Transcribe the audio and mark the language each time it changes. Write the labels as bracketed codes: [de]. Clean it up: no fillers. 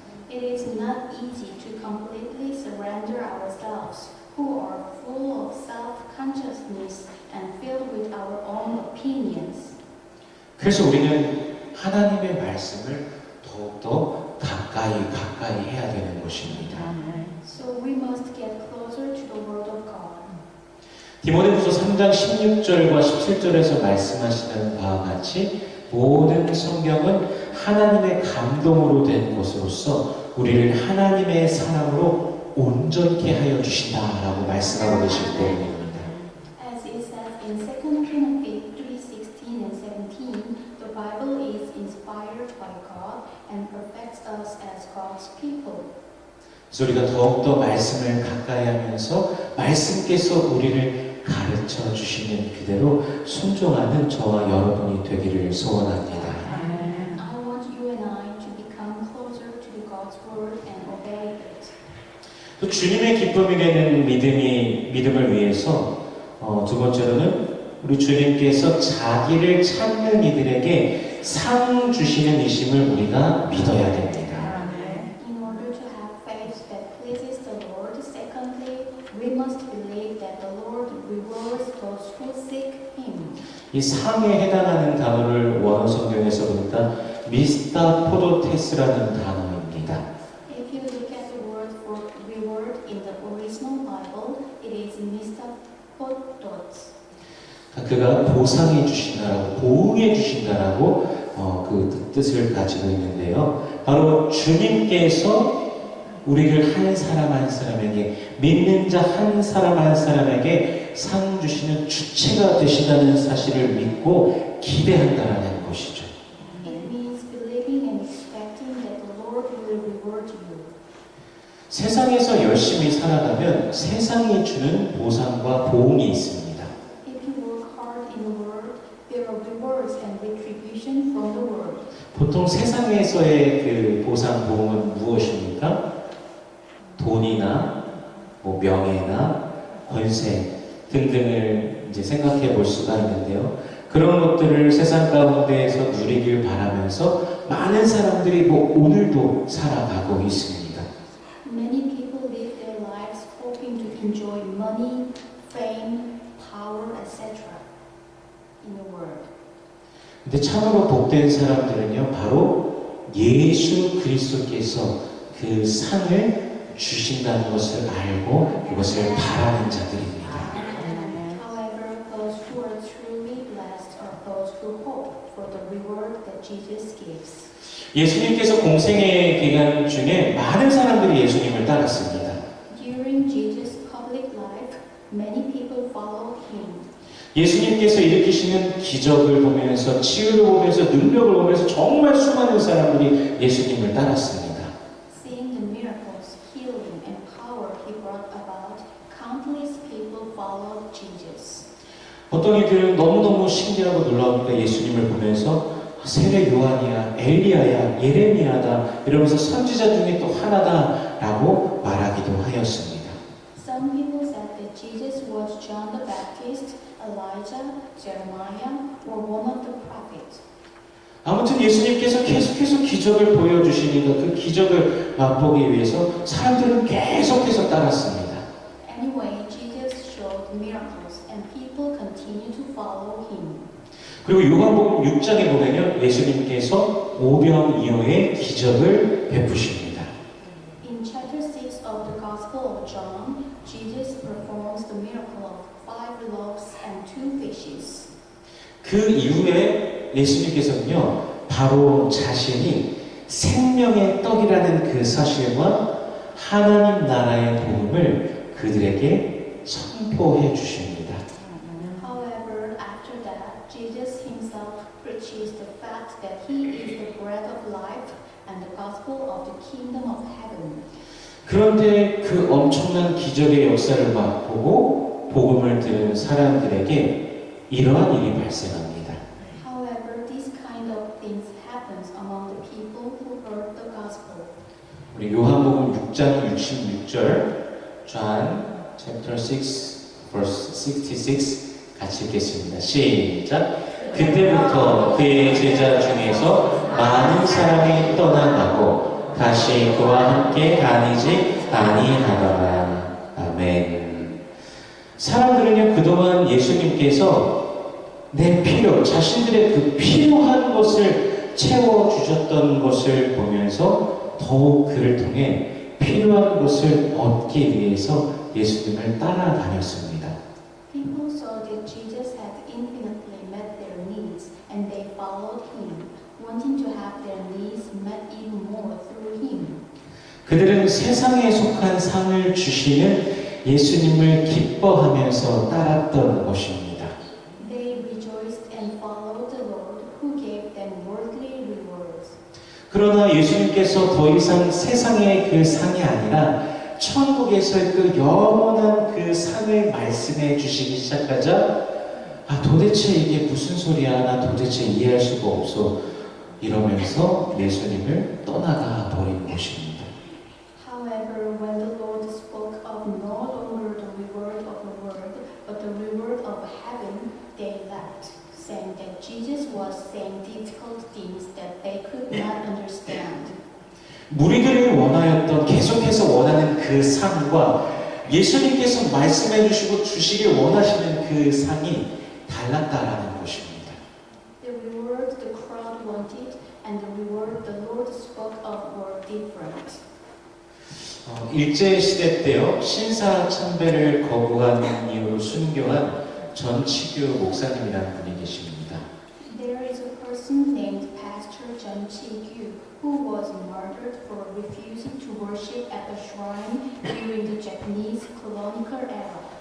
[en] It is not easy to completely surrender ourselves, who are full of self-consciousness and filled with our own opinions. [ko] 그래서 우리는 하나님의 말씀을 더욱더 가까이 해야 되는 것입니다. [en] So we must get closer to the Word of God. [ko] 디모데후서 3장 16절과 17절에서 말씀하시는 바와 같이 모든 성경은 하나님의 감동으로 된 것으로서 우리를 하나님의 사랑으로 온전케 하여 주신다라고 말씀하고 계실 때입니다. [en] As it says in 2 Timothy 3:16 and 17, the Bible is inspired by God and perfects us as God's people. [ko] 그래서 우리가 더욱더 말씀을 가까이 하면서 말씀께서 우리를 가르쳐 주시는 그대로 순종하는 저와 여러분이 되기를 소원합니다. [en] I want you and I to become closer to God's Word and obey it. [ko] 또 주님의 기쁨이 되는 믿음을 위해서 두 번째로는 우리 주님께서 자기를 찾는 이들에게 상 주시는 이심을 우리가 믿어야 됩니다. [en] In order to have faith that pleases the Lord, secondly, we must believe that the Lord rewards those who seek Him. [ko] 이 상에 해당하는 단어를 원어 성경에서 보니까 미스타포도테스라는 단어입니다. [en] If you look at the word for reward in the original Bible, it is mistapodos. [ko] 그가 보상해 주신다라고 보응해 주신다라고 그 뜻을 가지고 있는데요. 바로 주님께서 우리를 한 사람 한 사람에게, 믿는 자 한 사람 한 사람에게 상 주시는 주체가 되시다는 사실을 믿고 기대한다라는 것이죠. [en] It means believing and expecting that the Lord will reward you. [ko] 세상에서 열심히 살아가면 세상이 주는 보상과 보응이 있습니다. [en] If you work hard in the world, there are rewards and retribution from the world. [ko] 보통 세상에서의 그 보상, 보응은 무엇입니까? 돈이나 뭐 명예나 권세 등등을 이제 생각해 볼 수가 있는데요. 그런 것들을 세상 가운데에서 누리길 바라면서 많은 사람들이 뭐 오늘도 살아가고 있습니다. [en] Many people live their lives hoping to enjoy money, fame, power, etc. in the world. [ko] 근데 참으로 복된 사람들은요, 바로 예수 그리스도께서 그 상을 주신다는 것을 알고 그것을 바라는 자들입니다. [en] However, those who are truly blessed are those who hope for the reward that Jesus gives. [ko] 예수님께서 공생의 기간 중에 많은 사람들이 예수님을 따랐습니다. [en] During Jesus' public life, many people followed him. [ko] 예수님께서 일으키시는 기적을 보면서, 치유를 보면서, 능력을 보면서 정말 수많은 사람들이 예수님을 따랐습니다. [en] Seeing the miracles, healing, and power he brought about, countless people followed Jesus. [ko] 어떤 이들은 너무너무 신기하고 놀라우니까 예수님을 보면서 세례 요한이야, 엘리야야, 예레미야다 이러면서 선지자 중에 또 하나다라고 말하기도 하였습니다. [en] Some people said that Jesus was John the Baptist, Elijah, Jeremiah, or one of the prophets. [ko] 아무튼 예수님께서 계속해서 기적을 보여주시니까 그 기적을 맛보기 위해서 사람들은 계속해서 따랐습니다. [en] Anyway, Jesus showed miracles and people continue to follow him. [ko] 그리고 요한복음 6장에 보면요, 예수님께서 오병이어의 기적을 베푸십니다. [en] In chapter 6 of the Gospel of John, Jesus performs the miracle of 5 loaves and 2 fishes. [ko] 그 이후에 예수님께서는요, 바로 자신이 생명의 떡이라는 그 사실과 하나님 나라의 복음을 그들에게 선포해 주십니다. [en] However, after that, Jesus himself preaches the fact that he is the bread of life and the gospel of the kingdom of heaven. [ko] 그런데 그 엄청난 기적의 역사를 맛보고 복음을 들은 사람들에게 이러한 일이 발생합니다. [en] However, this kind of things happens among the people who heard the gospel. [ko] 우리 요한복음 6장 66절, [en] John chapter 6 verse 66 [ko] 같이 읽겠습니다. 시작. 그때부터 그의 제자 중에서 많은 사람이 떠나가고 다시 그와 함께 다니지 아니하더라. 아멘. 사람들은요, 그동안 예수님께서 내 필요, 자신들의 그 필요한 것을 채워주셨던 것을 보면서 더욱 그를 통해 필요한 것을 얻기 위해서 예수님을 따라다녔습니다. [en] People saw that Jesus had infinitely met their needs and they followed him, wanting to have their needs met even more through him. [ko] 그들은 세상에 속한 상을 주시는 예수님을 기뻐하면서 따랐던 것입니다. [en] They rejoiced and followed the Lord who gave them worldly rewards. [ko] 그러나 예수님께서 더 이상 세상의 그 상이 아니라 천국에서의 그 영원한 그 상을 말씀해 주시기 시작하자, 도대체 이게 무슨 소리야, 나 도대체 이해할 수가 없어 이러면서 예수님을 떠나가 버린 것입니다. [en] However, when the Lord spoke of no longer the reward of the world, but the reward of heaven, they left, saying that Jesus was saying difficult things that they could not understand. [ko] 무리들이 원하였던, 계속해서 원하는 그 상과 예수님께서 말씀해 주시고 주시길 원하시는 그 상이 달랐다라는 것입니다. [en] The reward the crowd wanted and the reward the Lord spoke of were different. [ko] 일제 시대 때요, 신사 참배를 거부한 이유로 순교한 전치규 목사님이라는 분이 계십니다. [en] There is a person named Pastor John Chi-gyu who was murdered for refusing to worship at the shrine during the Japanese colonial era.